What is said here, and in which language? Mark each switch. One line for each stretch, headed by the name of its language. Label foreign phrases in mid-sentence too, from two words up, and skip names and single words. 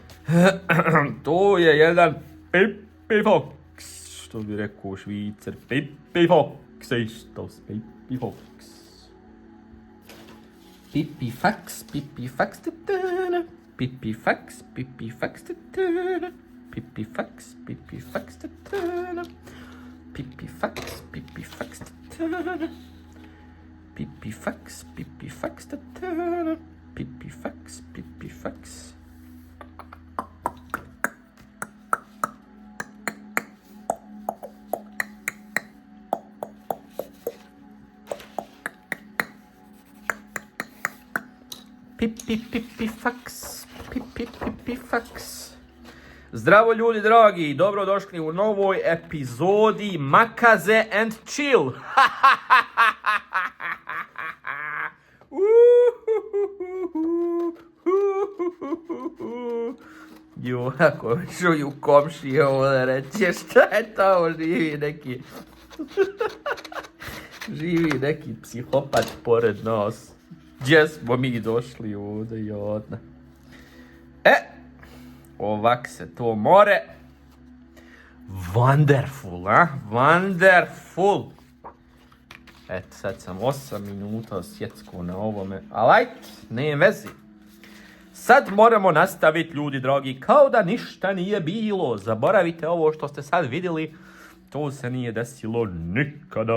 Bosnian: To je jedan Pippi Fox, što bi rekao Švicer. Pippi Fox, istos, Pippi Fox. Pippi Fox, Pippi Fox, ta-ta-da. Pippi Fox, Pippi Fox, ta-ta-da. Pippi Fox, Pippi Fox, ta-ta-da. Pippi Fox, Pippi Fox, ta-ta-da. Pippi Fox, Pippi Fox, ta-ta-da. Pippi Fox, Pippi Fox. Pippi Fox, Pippi Fox. Zdravo ljudi dragi, dobrodošli u novoj epizodi Makaze and Chill. Jo, ako čuju komšije ovdje reći, šta je to, živi neki psihopat pored nas. Gdje smo mi došli ovdje, jodna. Ovak se to more. Wonderful, a? Wonderful. Eto, sad sam 8 minuta sjecko na ovome. Ali, ne vezi. Sad moramo nastaviti, ljudi dragi, kao da ništa nije bilo. Zaboravite ovo što ste sad vidjeli. To se nije desilo nikada.